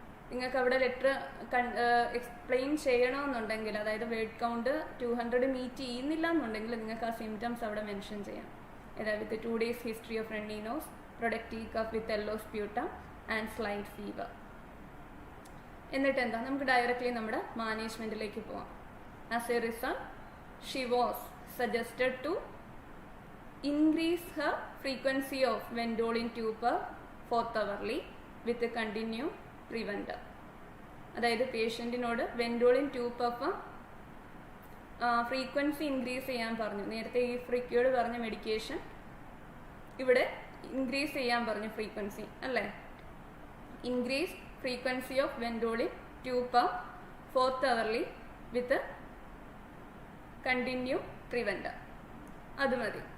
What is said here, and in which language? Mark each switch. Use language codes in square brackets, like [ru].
[ml] നിങ്ങൾക്ക് അവിടെ letter explain ചെയ്യണമെന്നുണ്ടെങ്കിൽ, അതായത് വേർഡ് കൗണ്ട് 200 മീറ്റ് ചെയ്യുന്നില്ല എന്നുണ്ടെങ്കിൽ നിങ്ങൾക്ക് ആ സിംറ്റംസ് അവിടെ മെൻഷൻ ചെയ്യാം. അതായത് [en] With 2 days history of runny nose, productive cough with yellow sputum and slight fever. [ml] എന്നിട്ട് എന്താ, നമുക്ക് ഡയറക്റ്റ്ലി നമ്മുടെ മാനേജ്മെൻറ്റിലേക്ക് പോവാം. [en] As a result she was suggested to increase her frequency of Vendolin tube 4th hourly with a continued preventer. [ml] അതായത് പേഷ്യൻറ്റിനോട് വെൻഡോളിൻ 2 puff frequency increase ചെയ്യാൻ പറഞ്ഞു. നേരത്തെ ഈ ഫ്രീക്യോട് പറഞ്ഞ മെഡിക്കേഷൻ ഇവിടെ ഇൻക്രീസ് ചെയ്യാൻ പറഞ്ഞു ഫ്രീക്വൻസി അല്ലേ. [en] Increase frequency of Ventolin 2 puff 4th hourly with continue preventer. [ml] അത് മതി.